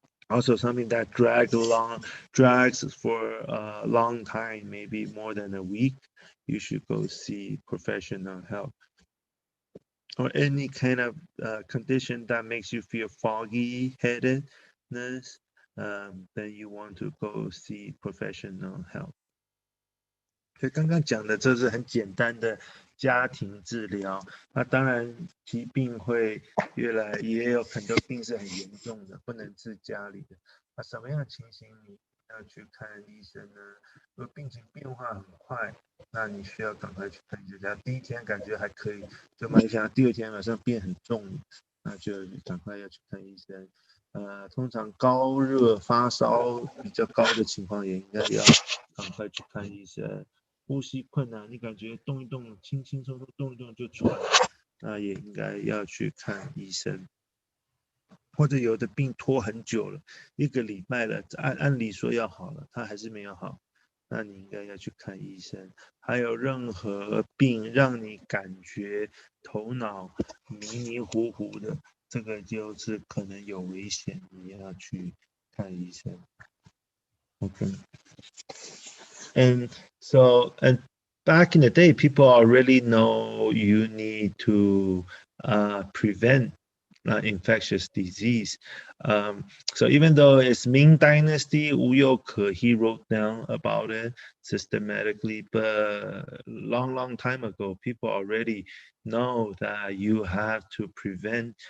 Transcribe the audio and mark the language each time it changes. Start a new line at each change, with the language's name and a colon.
English: Also, something that drags for a long time, maybe more than a week, you should go see professional help. Or any kind of condition that makes you feel foggy headedness, then you want to go see professional help.
Chinese: 所以刚刚讲的这是很简单的家庭治疗，那当然疾病会也有很多病是很严重的，不能治家里的。什么样的情形你要去看医生呢？如果病情变化很快，那你需要赶快去看医生。第一天感觉还可以，就没想到第二天马上变很重，那就赶快要去看医生。通常高热发烧比较高的情况，也应该要赶快去看医生。呼吸困难，你感觉动一动，轻轻松松动一动就喘，那也应该要去看医生。或者有的病拖很久了，1个礼拜了，按理说要好了，他还是没有好，那你应该要去看医生。还有任何病让你感觉头脑迷糊糊的，这个就是可能有危险，你要去看医生。
English: Okay. And back in the day, people already know you need to prevent infectious disease. So even though it's Ming Dynasty, Wu Youke, he wrote down about it systematically, but long time ago, people already know that you have to prevent.